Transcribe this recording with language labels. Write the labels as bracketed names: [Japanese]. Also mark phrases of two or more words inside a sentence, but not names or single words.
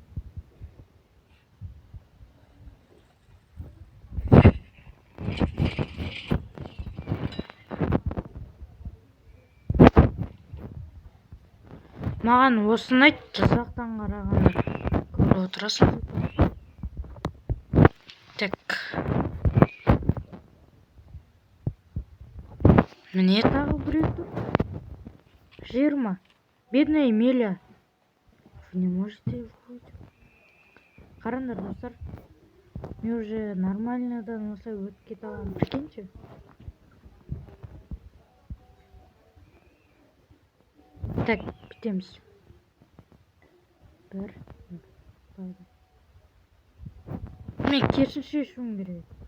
[Kazakh] Маған осыны айт, жасақтан қарағанда көріп отырасың. [Russian] Так. Мне [Kazakh] тағы біреу тұр. 20. [Russian] Бедная Емеля. Вы не можете выходить. [Kazakh] Қараңдар, достар. Мен уже нормальныйдан осылай өтіп кете аламын. [Russian] Прикиньте. Так, бітеміз. [Kazakh] Бір. Мен керісінше шешуім керек.